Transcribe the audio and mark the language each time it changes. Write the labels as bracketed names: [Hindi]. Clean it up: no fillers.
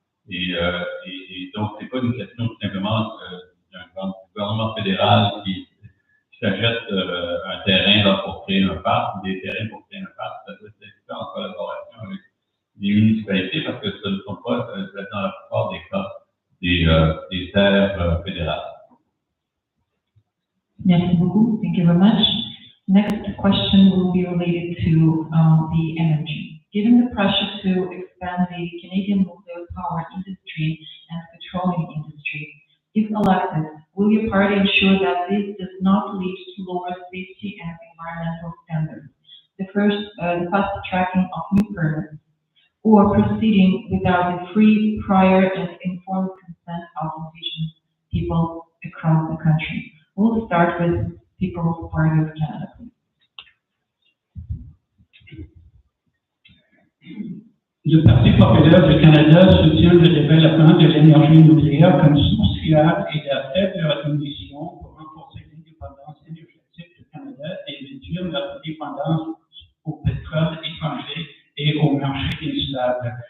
[French] Et donc, c'est pas une question tout simplement d'un gouvernement fédéral qui s'achète un terrain là, pour créer un parc, ou des terrains pour créer un parc. Ça doit être fait en collaboration avec les municipalités parce que ce ne sont pas, dans la plupart des cas, des terres fédérales. Merci beaucoup. [English] Thank you very much. Next question will be related to the energy. Given the pressure to expand the Canadian nuclear power industry and petroleum industry, If elected, will your party ensure that this does not lead to lower safety and environmental standards, the fast tracking of new permits, or proceeding without the free, prior, and informed consent of indigenous people across the country? We'll start with People's Party of Canada, please. [French] Le Parti populaire du Canada soutient le développement de l'énergie nucléaire comme source fiable et à faible émission pour renforcer l'indépendance énergétique du Canada et réduire notre dépendance au pétrole étranger et au marché instable.